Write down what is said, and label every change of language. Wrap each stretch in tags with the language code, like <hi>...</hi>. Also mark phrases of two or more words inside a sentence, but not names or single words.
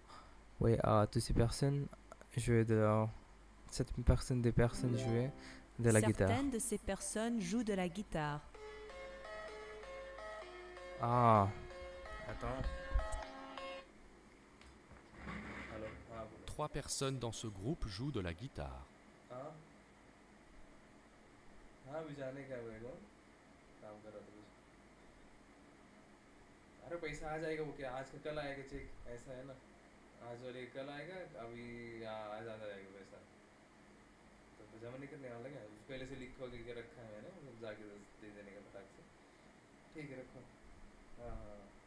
<fr>Oui, toutes ces personnes jouaient de la, cette personne, des personnes jouaient de la guitare. Certaines de ces personnes jouent de la guitare. Ah, attends. Alors, voilà. 3 personnes dans ce groupe jouent de la guitare.</fr> <hi>हाँ हाँ भी जाने क्या बोलेगा काम कर रहा था कुछ अरे पैसा आ जाएगा वो क्या आज का कल आएगा चेक ऐसा है ना आज वाले कल आएगा अभी आज आ जाएगा पैसा तो जमा नहीं करने वाला क्या पहले से लिख के रखा है मैंने मतलब जाके दे देने का फटाक से ठीक है रखो हाँ हाँ</hi>